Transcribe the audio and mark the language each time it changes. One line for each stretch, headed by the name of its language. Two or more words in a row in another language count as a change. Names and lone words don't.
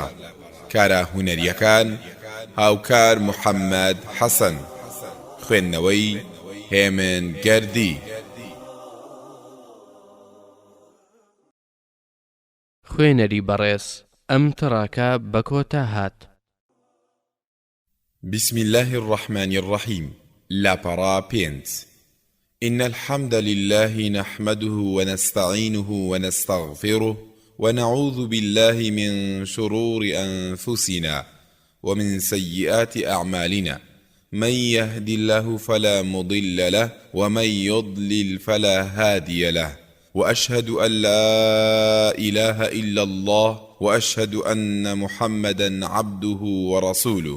Central Kurdish: کارە هونەریەکان هاوکار محەممەد حەسەن. خوێندنەوەی هێمن گەردی. خوێنەری بەڕێز ئەم تڕاکە بە کۆتا هات.
Arabic: بسم الله الرحمن الرحيم.
Central Kurdish: لاپەڕا 5.
Arabic: إن الحمد لله نحمده ونستعينه ونستغفره ونعوذ بالله من شرور أنفسنا ومن سيئات أعمالنا من يهد الله فلا مضل له ومن يضلل فلا هادي له وأشهد أن لا إله إلا الله وأشهد أن محمدا عبده ورسوله.